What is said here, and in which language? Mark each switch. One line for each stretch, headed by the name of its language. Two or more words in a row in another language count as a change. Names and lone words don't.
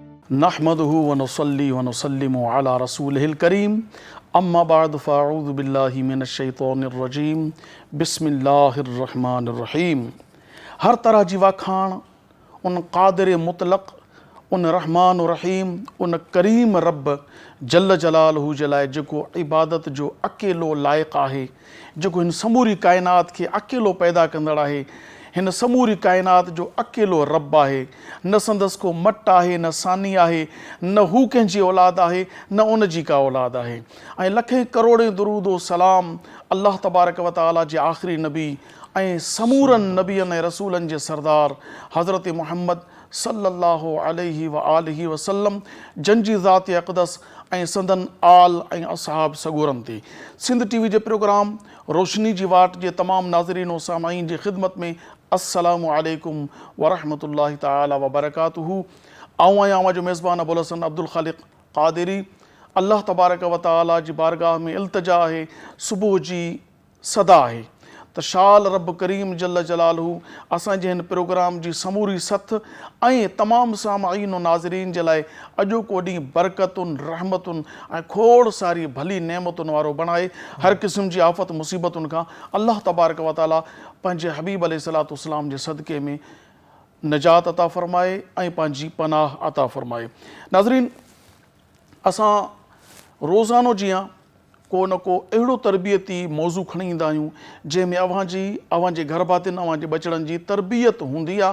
Arabic: نحمده ونصلي ونسلم على رسوله الكريم أما بعد فأعوذ بالله من الشيطان الرجيم بسم الله الرحمن الرحيم.
Sindhi: हर तरह जी वाखाण उन क़ादिर मुतलक़, उन रहमान रहीम, उन करीम रब
Arabic: جل جلاله
Sindhi: जे लाइ जेको इबादत जो अकेलो लाइक़ु आहे, जेको हिन समूरी काइनात खे अकेलो पैदा कंदड़ आहे, हिन समूरी काइनात जो अकेलो रब आहे। न संदसि को मट आहे, न सानी आहे, न हू कंहिंजी औलाद आहे, न उन जी का औलाद आहे। ऐं लखें करोड़ें दुरूदो सलाम अल्लाह
Arabic: تبارك وتعالى
Sindhi: जे आख़िरी नबी ऐं समूरनि नबियनि ऐं रसूलनि जे सरदार हज़रत मुहम्मद
Arabic: صلى الله عليه وآله وسلم
Sindhi: जंजी ज़ात अक़दस ऐं संदन आल ऐं असहाब सगूरनि ते। सिंध टीवी जे प्रोग्राम रोशनी जी वाट जे तमामु नाज़रीन व सामाईन जी ख़िदमत में
Arabic: السلام عليكم ورحمة الله تعالى وبركاته.
Sindhi: आऊं आहियां अवां जो मेज़बान अबुल हसन अब्दुल ख़ालिक़ क़ादिरी। अल्लाह
Arabic: تبارك وتعالى
Sindhi: जी बारगाह में इल्तिजा आहे, सुबुह जी सदा आहे त शाल रब करीम
Arabic: جل جلاله
Sindhi: असांजे हिन प्रोग्राम जी समूरी सथ ऐं तमामु सामाईन नाज़रीन जे लाइ अॼोको ॾींहुं बरकतुनि, रहमतुनि ऐं खोड़ सारी भली नेमतुनि वारो बणाए। हर क़िस्म जी आफ़त मुसीबतुनि खां अल्लाह
Arabic: تبارك وتعالى
Sindhi: पंहिंजे हबीब अलैहिस्सलाम जे सदक़े में निजात अता फ़रमाए ऐं पंहिंजी पनाह अता फ़रमाए। नाज़रीन, असां रोज़ानो जीअं को न को अहिड़ो तरबियती मौज़ू खणी ईंदा आहियूं जंहिंमें अव्हांजे घर भातियुनि, अव्हांजे बचड़नि जी तरबियत हूंदी आहे।